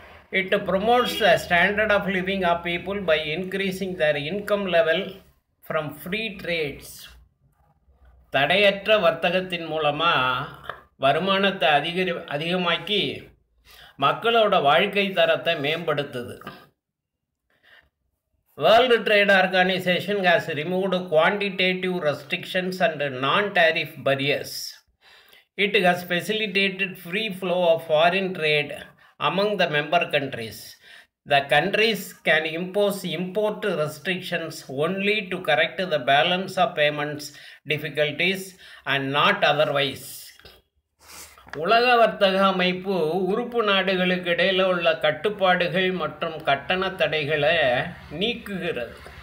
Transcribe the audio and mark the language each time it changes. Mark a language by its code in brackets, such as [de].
[en] It promotes the standard of living of people by increasing their income level from free trades. [ta] தடையற்ற வர்த்தகத்தின் மூலமாக வருமானத்தை அதிகமாக்கி மக்களோட வாழ்க்கை தரத்தை மேம்படுத்துது. [en] World Trade Organization has removed quantitative restrictions and non-tariff barriers. It has facilitated free flow of foreign trade among the member countries. The countries can impose import restrictions only to correct the balance of payments difficulties and not otherwise. [ta] உலக வர்த்தக அமைப்பு உறுப்பு நாடுகளுக்கு இடையில் உள்ள கட்டுப்பாடுகள் மற்றும் கட்டண தடைகளை நீக்குகிறது.